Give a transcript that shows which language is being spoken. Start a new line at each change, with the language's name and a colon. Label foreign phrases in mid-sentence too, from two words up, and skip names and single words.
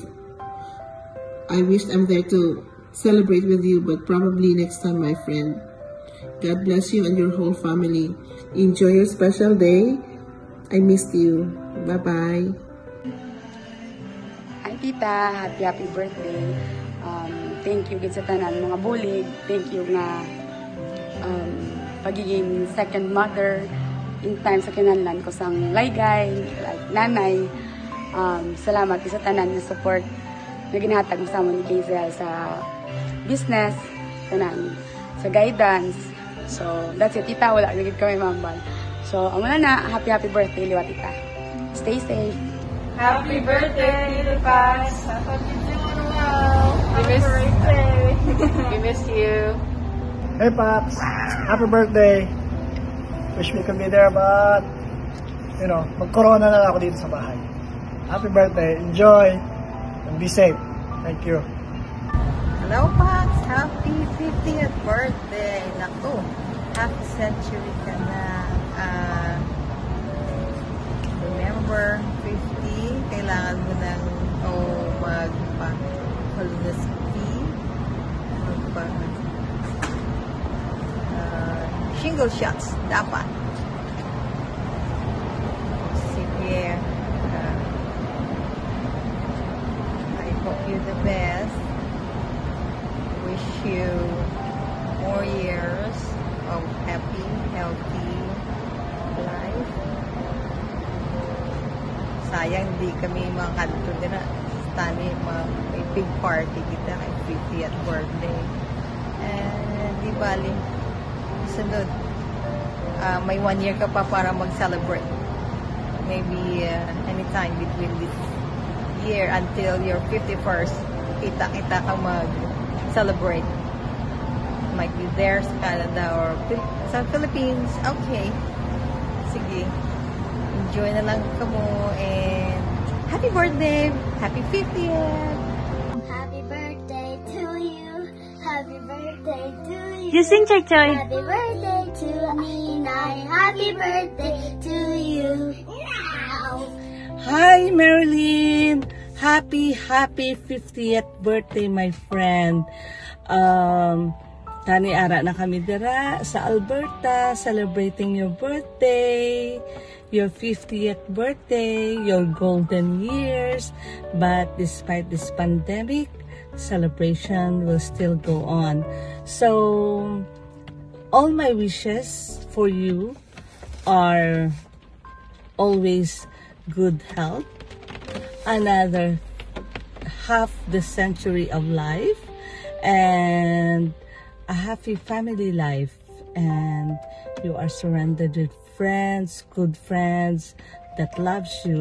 English: I wish I'm there to celebrate with you, but probably next time, my friend. God bless you and your whole family. Enjoy your special day. I missed you. Bye-bye. Hi, Tita. Happy birthday. Thank you
Hiligaynon: sa tanan mga bulig.
English: Thank you
Hiligaynon: nga pagiging
English: second mother in time
Hiligaynon: sa kinahanglan ko sang laygay, like nanay. Salamat sa tanan na support na ginhatag mo sa amon ni Kazel sa business, tanan, sa guidance.
English: So, that's it, Tita.
Hiligaynon: Wala naging kami mambal. So, amo na,
English: happy birthday,
Hiligaynon: liwa, Tita.
English: Stay safe. Happy birthday, Tita Pax. Happy birthday. We miss you. Hey, Pops. Happy birthday. Wish me could be there, but,
Filipino: mag-corona na lang ako dito sa bahay.
English: Happy birthday. Enjoy. And be safe. Thank you. Hello, Pax. Happy 50th birthday.
Filipino: Naku,
English: half a century
Filipino: ka na. Remember, 50, kailangan mo ng magpa-colonoscopy,
English: shingle shots,
Filipino: dapat. Sige.
English: I hope you the best. Wish you more years of happy, healthy life.
Hiligaynon: Sayang di kami makakanto din na tani may
English: big party
Hiligaynon: kita kay
English: 50th birthday.
Hiligaynon: And di bali sunod may 1 year ka pa para mag-celebrate.
English: Maybe anytime between this year until your 51st,
Hiligaynon: kita ka mag-celebrate.
English: Might be there sa Canada or sa Philippines. Okay.
Hiligaynon: Sige. Enjoy na lang ka mo and
English: happy birthday! Happy 50th! Happy birthday to you! Happy birthday to you! You sing, Choy Choy! Happy birthday to me, Nay! Happy birthday to you! Hi, Marilyn! Happy 50th birthday, my friend!
Hiligaynon: Tani ara na kami dira sa Alberta,
English: celebrating your birthday, your 50th birthday, your golden years. But despite this pandemic, celebration will still go on. So, all my wishes for you are always good health, another half the century of life, and a happy family life, and you are surrounded with friends, good friends that loves you.